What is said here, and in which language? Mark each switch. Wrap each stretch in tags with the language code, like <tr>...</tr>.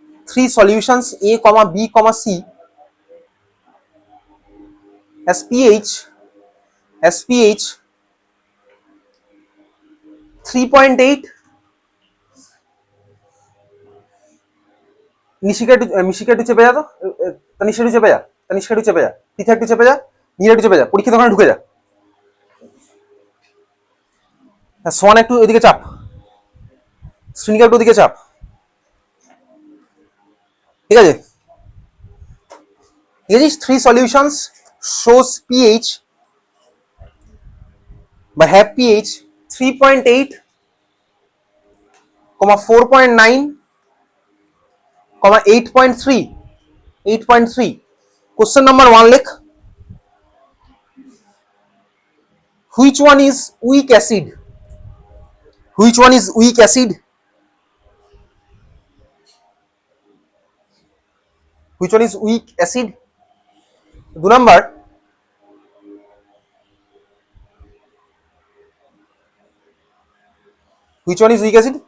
<en>Three solutions A, B, C has pH 3.8.</en> <bn>Nishika একটু চেপে যা, তো তানিশা একটু চেপে যা, তানিশা একটু চেপে যা, তিথা একটু চেপে যা, নীরা একটু চেপে যা, পরীক্ষিত ওখানে ঢুকে যা। সোয়ান একটু ওইদিকে চাপ, শ্রীনিকা একটু ওদিকে চাপ, ঠিক আছে? ঠিক আছে,</bn> <en>Three solutions shows pH বা have pH 3.8, 4.9, 8.3. 8.3. Question number 1</en> <bn>লেখ,</bn> <en>which one is weak acid? Which one is weak acid? Which one is weak acid? 2 number, which one is weak acid?</en>